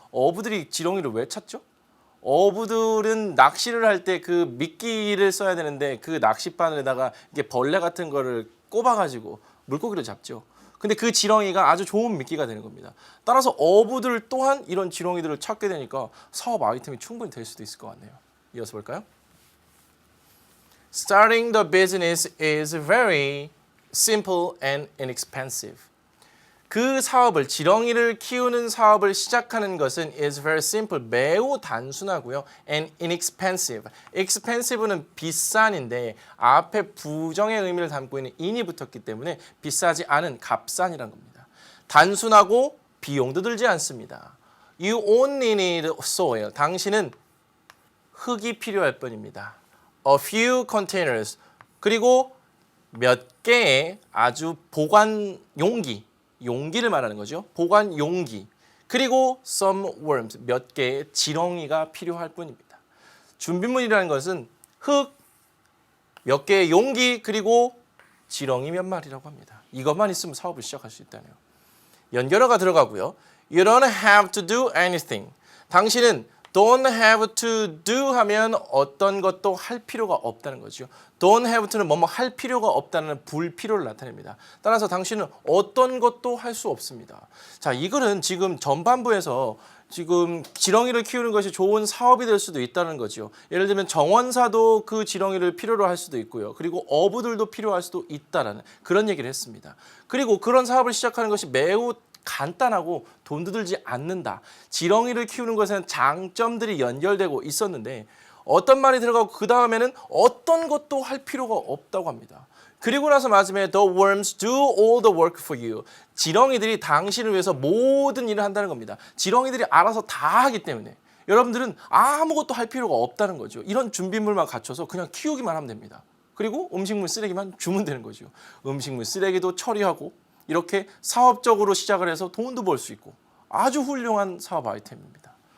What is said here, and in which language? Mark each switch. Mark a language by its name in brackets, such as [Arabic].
[Korean] 어부들이 지렁이를 왜 찾죠? 어부들은 낚시를 할 때 그 미끼를 써야 되는데 그 낚싯바늘에다가 이게 벌레 같은 거를 꼽아가지고 물고기를 잡죠. 근데 그 지렁이가 아주 좋은 미끼가 되는 겁니다. 따라서 어부들 또한 이런 지렁이들을 찾게 되니까 사업 아이템이 충분히 될 수도 있을 것 같네요. 이어서 볼까요? [English] Starting the business is very simple and inexpensive. [Korean] 그 사업을 지렁이를 키우는 사업을 시작하는 것은 [English] is very simple [Korean] 매우 단순하고요. [English] and inexpensive. [Korean] expensive는 비싼인데 앞에 부정의 의미를 담고 있는 in이 붙었기 때문에 비싸지 않은 값싼이라는 겁니다. 단순하고 비용도 들지 않습니다. [English] You only need soil. [Korean] 당신은 흙이 필요할 뿐입니다. [English] A few containers. [Korean] 그리고 몇 개의 아주 보관 용기를 말하는 거죠. 보관 용기. 그리고 [English] some worms. [Korean] 몇 개의 지렁이가 필요할 뿐입니다. 준비물이라는 것은 흙, 몇 개의 용기, 그리고 지렁이 몇 마리라고 합니다. 이것만 있으면 사업을 시작할 수 있다네요. 연결어가 들어가고요. [English] You don't have to do anything. [Korean] 당신은 [English] don't have to do [Korean] 하면 어떤 것도 할 필요가 없다는 거죠. don't have to는 뭐뭐 할 필요가 없다는 불필요를 나타냅니다. 따라서 당신은 어떤 것도 할 수 없습니다. 자, 이거는 지금 전반부에서 지금 지렁이를 키우는 것이 좋은 사업이 될 수도 있다는 거죠. 예를 들면 정원사도 그 지렁이를 필요로 할 수도 있고요. 그리고 어부들도 필요할 수도 있다라는 그런 얘기를 했습니다. 그리고 그런 사업을 시작하는 것이 매우 간단하고 돈도 들지 않는다. 지렁이를 키우는 것에는 장점들이 연결되고 있었는데 어떤 말이 들어가고 그 다음에는 어떤 것도 할 필요가 없다고 합니다. 그리고 나서 마지막에 [English] the worms do all the work for you. [Korean] 지렁이들이 당신을 위해서 모든 일을 한다는 겁니다. 지렁이들이 알아서 다 하기 때문에 여러분들은 아무것도 할 필요가 없다는 거죠. 이런 준비물만 갖춰서 그냥 키우기만 하면 됩니다. 그리고 음식물 쓰레기만 주면 되는 거죠. 음식물 쓰레기도 처리하고 이렇게 사업적으로 시작을 해서 돈도 벌 수 있고 아주 훌륭한 사업 아이템입니다.